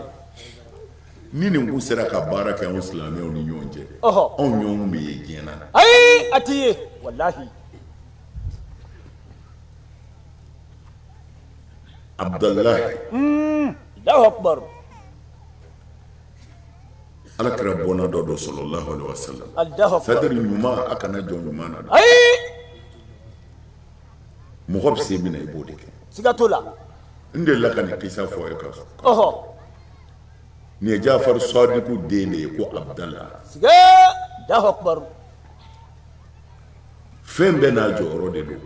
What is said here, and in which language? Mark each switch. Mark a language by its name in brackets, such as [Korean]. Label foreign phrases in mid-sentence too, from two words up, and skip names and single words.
[Bambara] ni nin kun sera ka baara kɛ anw silamɛw ni ɲɔgɔn cɛ anw ɲɔgɔn bɛ ye diɲɛ na ayi a t'i ye walahi Abdalahi [Arabic] الله أكبر [Bambara] Ala kɛra bɔnna dɔ don [Arabic] صلى الله عليه وسلم الله أكبر [Bambara] c'est-à-dire ɲuman a kana jɔ ɲuman na ayi mɔgɔ bɛ se min na I b'o de kɛ siga t'o la n delila ka nin kisa fɔ a ye ka nin ye Jafar Sadiku den de ye ko Abdala [Arabic] sige الله أكبر [Bambara] fɛn bɛɛ n'a jɔyɔrɔ de don